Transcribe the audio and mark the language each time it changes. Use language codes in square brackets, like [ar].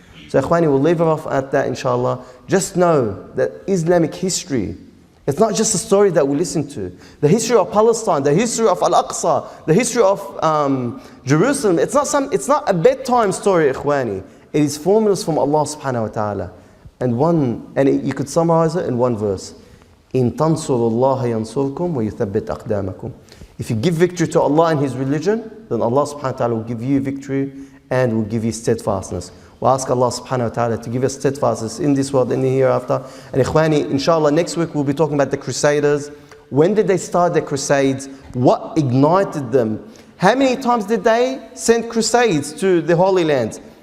[en] So Ikhwani, we'll leave it off at that, inshallah. Just know that Islamic history, it's not just a story that we listen to. The history of Palestine, the history of Al-Aqsa, the history of Jerusalem, it's not a bedtime story, Ikhwani. It is formulas from Allah subhanahu wa ta'ala. And you could summarize it in one verse. [ar] إن تنصروا الله ينصركم ويثبت أقدامكم. [en] If you give victory to Allah and His religion, then Allah subhanahu wa ta'ala will give you victory and will give you steadfastness. We'll ask Allah subhanahu wa ta'ala to give us steadfastness in this world and in the hereafter. And Ikhwani, inshallah, next week we'll be talking about the Crusaders. When did they start their crusades? What ignited them? How many times did they send crusades to the Holy Land?